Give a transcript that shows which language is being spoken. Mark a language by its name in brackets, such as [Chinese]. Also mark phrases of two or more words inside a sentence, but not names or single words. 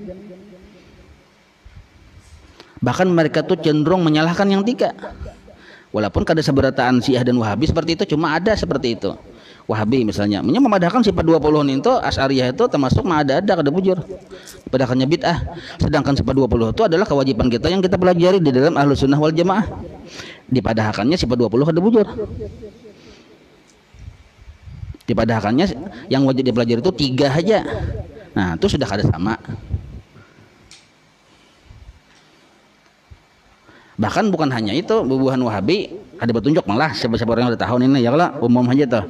[Indonesian] Bahkan mereka tuh cenderung menyalahkan yang tiga. Walaupun kada seberataan Syiah dan Wahabi seperti itu, cuma ada seperti itu. Wahabi misalnya memadahkan sifat 20 itu, Asy'ariyah itu termasuk ada [Banjar] kada bujur. [Indonesian] Padahkannya bid'ah. Sedangkan sifat 20 itu adalah kewajiban kita yang kita pelajari di dalam Ahlus Sunnah wal Jamaah. Dipadahkannya sifat 20 [Banjar] kada bujur. [Indonesian] Dipadahkannya yang wajib dipelajari itu 3 aja. Nah, itu sudah kada sama. Bahkan bukan hanya itu, bubuhan Wahabi ada petunjuk malah siapa-siapa orang yang udah tahu ini ya kalau umum aja tuh.